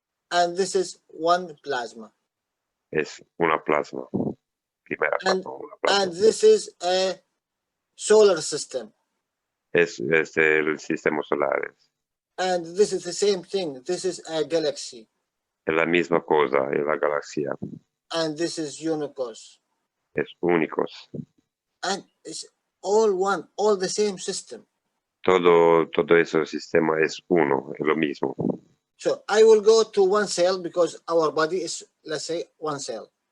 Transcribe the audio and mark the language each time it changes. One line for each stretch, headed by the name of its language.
English: And this is one plasma.
Spanish: Es una plasma. Primera
English: And,
Spanish: plasma, una plasma.
English: and this is a solar system.
Spanish: Es el sistema solar.
English: And this is the same thing. This is a galaxy.
Spanish: Es la misma cosa, es la galaxia.
English: And this is universe.
Spanish: Es únicos.
English: And it's all one, all the same system.
Spanish: Todo ese sistema es uno, es lo mismo.
English: So I will go to one cell because our body is, let's say, one cell.